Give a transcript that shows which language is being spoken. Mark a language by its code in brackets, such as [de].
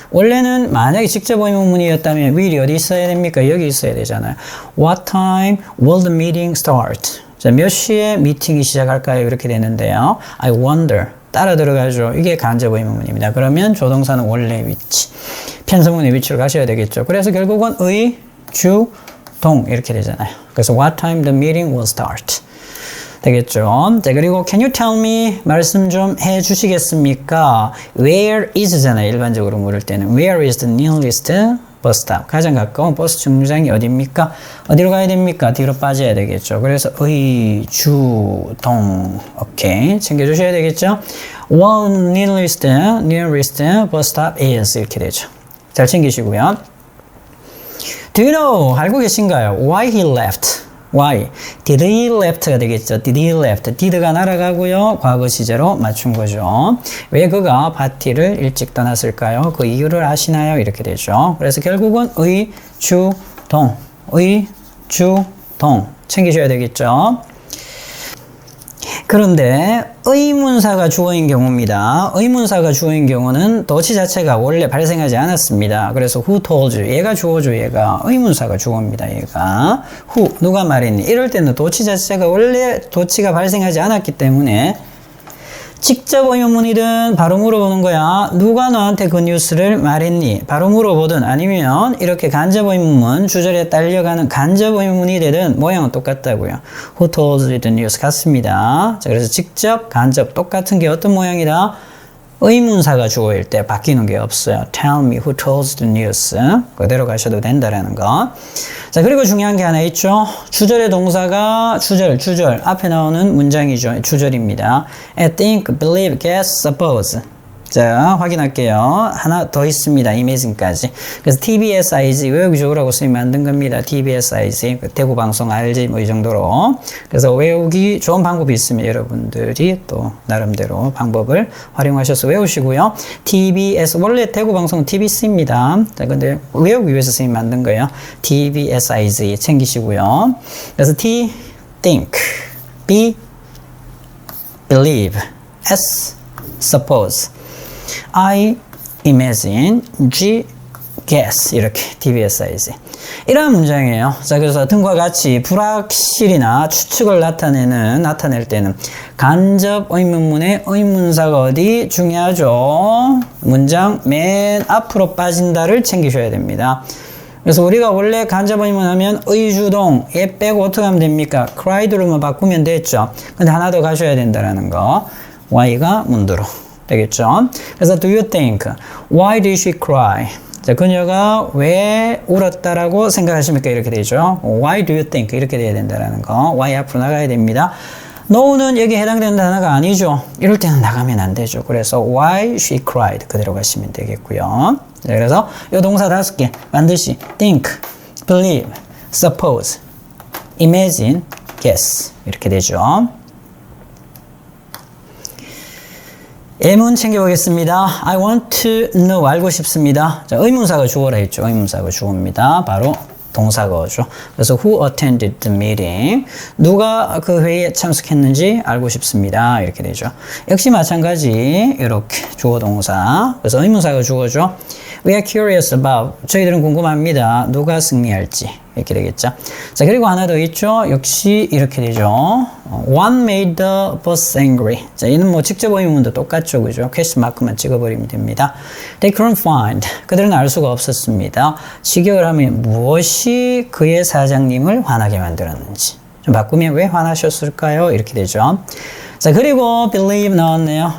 [ko] 원래는 만약에 직접 의문문이었다면 will이 어디 있어야 됩니까? 여기 있어야 되잖아요. [en] What time will the meeting start? [ko] 자, 몇 시에 미팅이 시작할까요? 이렇게 되는데요. [en] I wonder. [ko] 따라 들어가죠. 이게 간접 의문문입니다. 그러면 조동사는 원래 위치, 편성문의 위치로 가셔야 되겠죠. 그래서 결국은 의, 주, 동 이렇게 되잖아요. [en] 그래서 what time the meeting will start 되겠죠. [ko] 자, 그리고 [en] can you tell me [ko] 말씀 좀 해주시겠습니까? [en] Where is잖아요. [ko] 일반적으로 물을 때는 [en] Where is the nearest bus stop? [ko] 가장 가까운 버스 정류장이 어디입니까? 어디로 가야 됩니까? 뒤로 빠져야 되겠죠. 그래서 의, 주, 동 오케이 챙겨주셔야 되겠죠. [en] One nearest bus stop is [ko] 이렇게 되죠. 잘 챙기시고요. [en] Do you know? [ko] 알고 계신가요? [en] Why he left? Why? Did he left가 되겠죠. Did he left? [ko] did가 날아가고요. 과거 시제로 맞춘 거죠. 왜 그가 파티를 일찍 떠났을까요? 그 이유를 아시나요? 이렇게 되죠. 그래서 결국은 의, 주, 동. 의, 주, 동. 챙기셔야 되겠죠. 그런데 의문사가 주어인 경우입니다. 의문사가 주어인 경우는 도치 자체가 원래 발생하지 않았습니다. [en] 그래서 who told you? [ko] 얘가 주어죠. 얘가 의문사가 주어입니다. 얘가 who 누가 말했니? 이럴 때는 도치 자체가 원래 도치가 발생하지 않았기 때문에 직접 의문문이든 바로 물어보는 거야. 누가 너한테 그 뉴스를 말했니? 바로 물어보든 아니면 이렇게 간접 의문문 주절에 딸려가는 간접 의문문이 되든 모양은 똑같다고요. [en] Who told you the news 같습니다. [ko] 자, 그래서 직접 간접 똑같은 게 어떤 모양이다? 의문사가 주어일 때 바뀌는 게 없어요. [en] Tell me who told the news. [ko] 그대로 가셔도 된다라는 거. 자, 그리고 중요한 게 하나 있죠. 주절의 동사가 주절 앞에 나오는 문장이죠. 주절입니다. [en] I think, believe, guess, suppose. [ko] 자, 확인할게요. 하나 더 있습니다. imagine까지. 그래서 TBSIG 외우기 좋으라고 선생님이 만든 겁니다. TBSIG 대구 방송 알지 뭐 이 정도로. 그래서 외우기 좋은 방법이 있으면 여러분들이 또 나름대로 방법을 활용하셔서 외우시고요. TBS 원래 대구 방송은 TBC입니다. 자, 근데 외우기 위해서 선생님이 만든 거예요. TBSIG 챙기시고요. 그래서 [en] T think, B believe, S suppose. I imagine, [ko] G guess 이렇게 TBSIG 이러한 문장이에요. 자, 그래서 등과 같이 불확실이나 추측을 나타낼 때는 간접 의문문의 의문사가 어디 중요하죠? 문장 맨 앞으로 빠진다를 챙기셔야 됩니다. 그래서 우리가 원래 간접 의문 하면 의주동 얘 빼고 어떻게 하면 됩니까? cried로만 바꾸면 됐죠. 근데 하나 더 가셔야 된다는 거. Y가 문두로 되겠죠. [en] 그래서 do you think? Why did she cry? [ko] 자, 그녀가 왜 울었다라고 생각하십니까? 이렇게 되죠. [en] Why do you think? [ko] 이렇게 돼야 된다는 거. Why 앞으로 나가야 됩니다. No는 여기에 해당되는 단어가 아니죠. 이럴 때는 나가면 안 되죠. 그래서 [en] why she cried [ko] 그대로 가시면 되겠고요. 자, 그래서 이 동사 5개 반드시 think, believe, suppose, imagine, guess 이렇게 되죠. 예문 챙겨보겠습니다. [en] I want to know. [ko] 알고 싶습니다. 자, 의문사가 주어라 했죠. 의문사가 주어입니다. 바로 동사거죠. [en] 그래서 who attended the meeting? [ko] 누가 그 회의에 참석했는지 알고 싶습니다. 이렇게 되죠. 역시 마찬가지 이렇게 주어 동사. 그래서 의문사가 주어죠. [en] We are curious about. [ko] 저희들은 궁금합니다. 누가 승리할지. 이렇게 되겠죠. 자, 그리고 하나 더 있죠. 역시 이렇게 되죠. [en] What made the boss angry? [ko] 자, 이는 뭐 직접 의문문도 똑같죠. 그죠? 퀘스천 마크만 찍어버리면 됩니다. [en] They couldn't find. [ko] 그들은 알 수가 없었습니다. 직역을 하면 무엇이 그의 사장님을 화나게 만들었는지. 좀 바꾸면 왜 화나셨을까요? 이렇게 되죠. 자, 그리고 believe 나왔네요.